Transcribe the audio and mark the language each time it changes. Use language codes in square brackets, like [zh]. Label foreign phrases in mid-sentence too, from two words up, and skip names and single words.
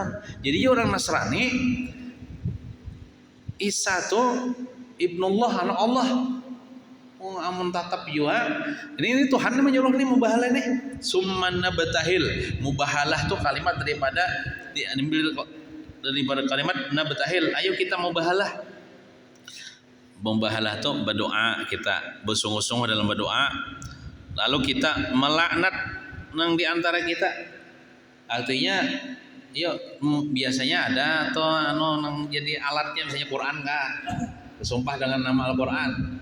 [id] Jadi orang Nasrani Isa tuh ibnullah, anak Allah. [bjn] amun tatap jua. [id] Ini Tuhan menyuruh nih mubahalah nih. [ar] ثم نبتهل. [id] Mubahalah tuh kalimat diambil daripada kalimat nabtahil. Ayo kita mubahalah. Membahalah tuh berdoa, kita bersungguh-sungguh dalam berdoa, lalu kita melaknat nang di antara kita. Artinya yuk biasanya ada tuh nang jadi alatnya misalnya Quran kah, bersumpah dengan nama Al-Quran.